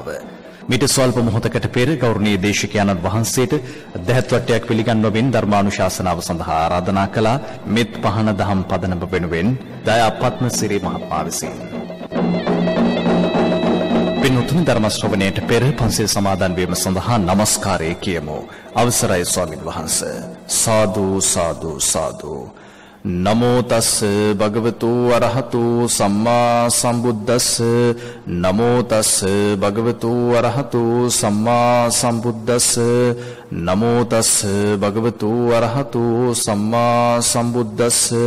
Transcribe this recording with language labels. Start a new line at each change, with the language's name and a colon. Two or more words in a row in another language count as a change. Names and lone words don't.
Sinhala: මිට ස්වල්ප මොහොතකට පෙර ගෞරවනීය දේශකයන්න් වහන්සේට දහත් වට්ටයක් පිළිගන්වමින් ධර්මානුශාසනාව සඳහා ආරාධනා කළා. මෙත් පහන දහම් පදනම වෙනුවෙන් දයාපත්ම සිරි මහත්මයා විසින්. පින්වත්නි, ධර්ම ශ්‍රවණයට පෙර පන්සිල් සමාදන් වීම සඳහා নমස්කාරය කියමු. අවසරයි ස්වාමීන් වහන්සේ. සාදු සාදු සාදු.
Pali: නමෝ තස් භගවතු අරහතු සම්මා සම්බුද්දස්ස. නමෝ තස් භගවතු අරහතු සම්මා සම්බුද්දස්ස. නමෝ තස් භගවතු අරහතු සම්මා සම්බුද්දස්ස.